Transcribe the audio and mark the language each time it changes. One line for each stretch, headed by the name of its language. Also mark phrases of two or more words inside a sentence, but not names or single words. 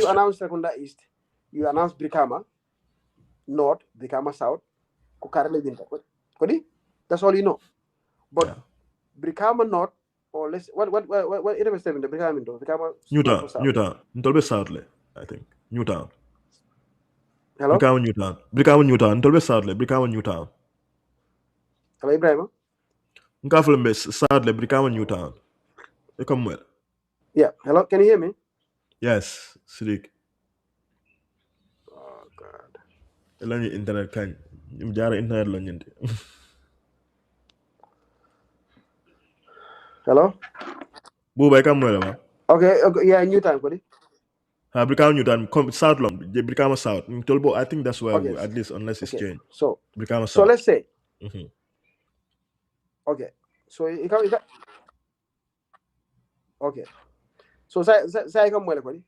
English: you announced Secunda East, you announced Brikama North, Brikama South, Kukarele Winter. That's all you know. But Brikama North, or let's what it was saying, the Brikama North, Brikama Newtown, South. Ntolbe Southly, I think. Newtown. Hello? Brikama Newtown, Ntolbe Southly, Brikama Newtown. Hello, Ibrahim? Nkaflembe Southly, Brikama Newtown. You come well. Yeah, hello, can you hear me? Yes, Sidiq. Oh God.
Mandingo: Elani internet kan. Jara internet lo nyindi.
English: Hello? Buba come well, ma. Okay, yeah, Newtown, Cody. Brikama Newtown, South Lom, Brikama South. Ntolbo, I think that's where Okay. at least unless it's changed. So Brikama South. So let's say. Mm-hmm. Okay. So you can. Okay. So say come well, Cody.